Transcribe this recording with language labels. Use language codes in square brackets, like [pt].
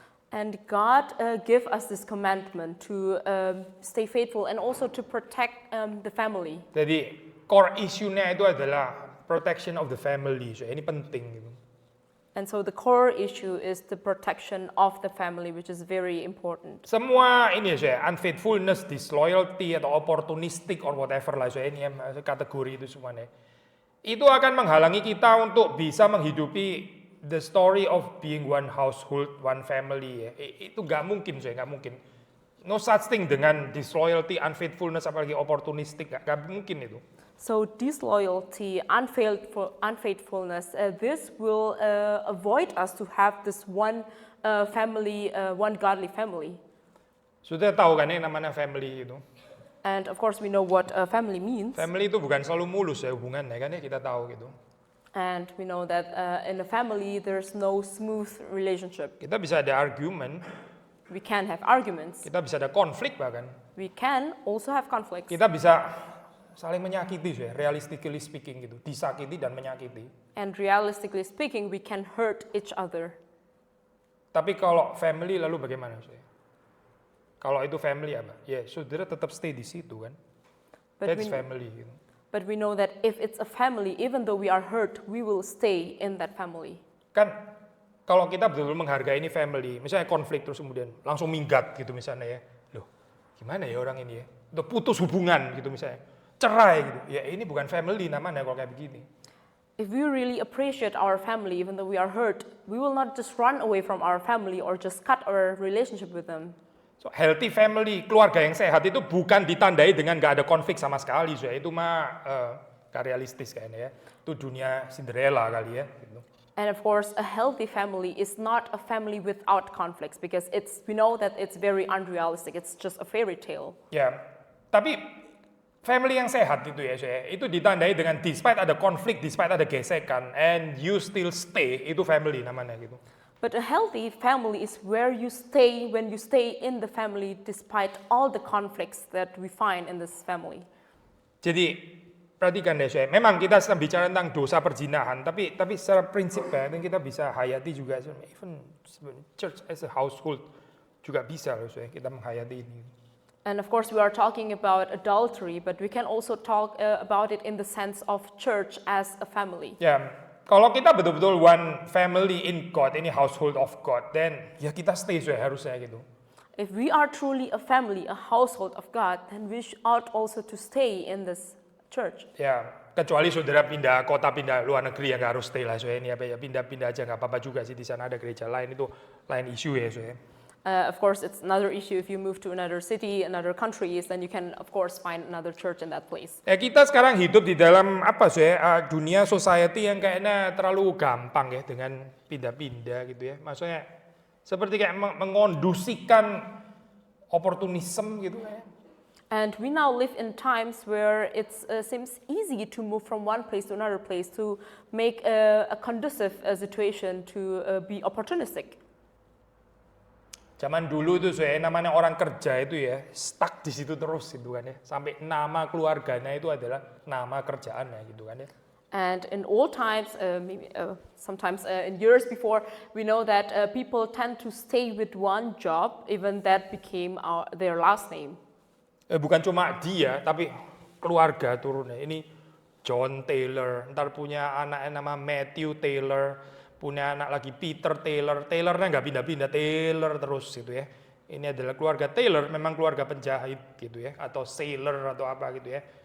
[en] And God gave us this commandment to stay faithful and also to protect the family. [id] Jadi core issue-nya itu adalah [en] protection of the family. [id] So ini penting gitu. [en] And so the core issue is the protection of the family, which is very important. [id] Semua ini ya, unfaithfulness, disloyalty atau [en] opportunistic or whatever [id] lah, ini kategori itu semuanya. Itu akan menghalangi kita untuk bisa menghidupi [en] the story of being one household, one family [id] ya. Itu nggak mungkin, nggak mungkin. [en] No such thing [id] dengan disloyalty, unfaithfulness, apalagi opportunistic, nggak mungkin itu. [en] So disloyalty, unfaithfulness, this will avoid us to have this one family, one godly family. [id] Sudah tahu kan yang namanya family itu. [en] And of course we know what family means. [id] Family itu bukan selalu mulus ya hubungannya kan ya, kita tahu gitu. [en] And we know that in a family there's no smooth relationship. [id] Kita bisa ada argument, [en] We can have arguments. [id] kita bisa ada konflik bahkan. [en] We can also have conflicts. [id] Kita bisa saling menyakiti ya, [en] realistically speaking [id] gitu, disakiti dan menyakiti. [en] And realistically speaking, we can hurt each other. [id] Tapi kalau family lalu bagaimana sih? Kalau itu family apa? Ya saudara tetap stay di situ kan. [en] That's family [id] gitu. [en] But we know that if it's a family, even though we are hurt, we will stay in that family. [id] Kan kalau kita betul-betul menghargai ini family, misalnya konflik terus kemudian langsung minggat gitu misalnya ya. Loh, gimana ya orang ini ya? Udah putus hubungan gitu misalnya. Cerai gitu. Ya ini bukan family namanya kalau kayak begini. [en] If we really appreciate our family, even though we are hurt, we will not just run away from our family or just cut our relationship with them. So, healthy family, [id] keluarga yang sehat itu bukan ditandai dengan gak ada konflik sama sekali. So, itu mah gak realistis kayaknya ya. Itu dunia Cinderella kali ya. Gitu. [en] And of course, a healthy family is not a family without conflicts because we know that it's very unrealistic. It's just a fairy tale. [id] Ya, tapi family yang sehat itu ya, itu ditandai dengan despite ada konflik, despite ada gesekan, [en] and you still stay, [id] itu family namanya gitu. [en] But a healthy family is where you stay when you stay in the family despite all the conflicts that we find in this family. [id] Jadi perhatikan deh, memang kita sedang bicara tentang dosa perzinahan, tapi secara prinsip kan kita bisa hayati juga, [en] even church as a household [id] juga bisa loh, kita menghayati ini. [en] And of course, we are talking about adultery, but we can also talk about it in the sense of church as a family. [id] Ya, kalau kita betul-betul [en] one family in God, [id] ini [en] household of God, [id] then ya kita stay harusnya gitu. [en] If we are truly a family, a household of God, then we ought also to stay in this church. [id] Ya, kecuali saudara pindah kota, pindah luar negeri ya nggak harus stay lah, ini apa ya pindah-pindah aja nggak apa-apa juga sih, di sana ada gereja lain, itu lain isu ya [en] Of course, it's another issue if you move to another city, another countries, then you can, of course, find another church in that place. [id] Kita sekarang hidup di dalam apa dunia society yang kayaknya terlalu gampang ya dengan pindah-pindah gitu ya. Maksudnya seperti kayak mengondusikan opportunism gitu ya. [en] And we now live in times where it seems easy to move from one place to another place to make a conducive situation to be opportunistic. [id] Zaman dulu itu namanya orang kerja itu ya stuck di situ terus gitu kan ya, sampai nama keluarganya itu adalah nama kerjaannya gitu kan ya. [en] And in old times, maybe sometimes in years before, we know that people tend to stay with one job, even that became their last name. [id] Bukan cuma dia, tapi keluarga turunnya. Ini John Taylor, ntar punya anaknya nama Matthew Taylor, punya anak lagi Peter Taylor, Taylornya nggak pindah-pindah, Taylor terus gitu ya. Ini adalah keluarga Taylor, memang keluarga penjahit gitu ya, atau sailor atau apa gitu ya.